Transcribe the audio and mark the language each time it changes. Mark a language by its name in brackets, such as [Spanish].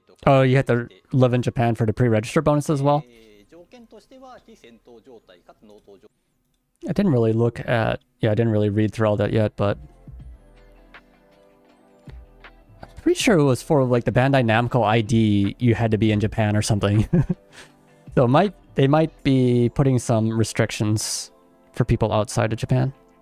[English] Oh, you have to live in Japan for the pre-register bonus as well? [Japanese] 条件としては非戦闘状態かつ納刀状態。 [English] I didn't really look at, yeah, I didn't really read through all that yet, but I'm pretty sure it was for like the Bandai Namco ID, you had to be in Japan or something. So they might be putting some restrictions for people outside of Japan.